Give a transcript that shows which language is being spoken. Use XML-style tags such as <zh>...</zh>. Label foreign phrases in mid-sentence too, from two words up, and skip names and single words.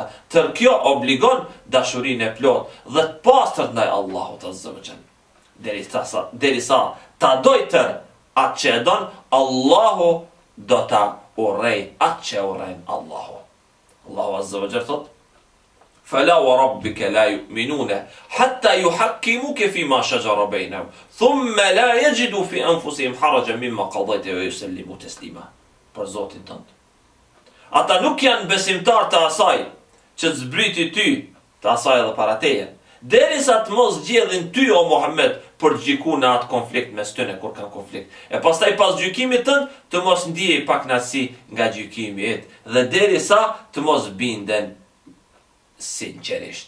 <sq>Tërë kjo obligon dashurinë e plotë dhe të pastërt ndaj Allahut</sq> <ar>عز وجل.</ar> <sq>Derisa ta doj tërë atë që e don, Allahu do ta urrej atë që urren Allahu. Allahu</sq> <ar>عز وجل</ar> <sq>thot:</sq> <ar>فلا وربك لا يؤمنون حتى يحكموك فيما شجر بينهم ثم لا يجدوا في أنفسهم حرجا مما قضيت ويسلموا تسليما.</ar> <sq>Për Zotin tënd. Ata nuk janë besimtar të asaj që zbriti ty, të asaj edhe para teje, derisa të mos zgjedhin ty o Muhammed për gjyku në atë konflikt mes tyre kur kanë konflikt. E pastaj pas gjykimit tënd të mos ndiej pakënaqësi nga gjykimi yt dhe derisa të mos binden sinqerisht.</sq>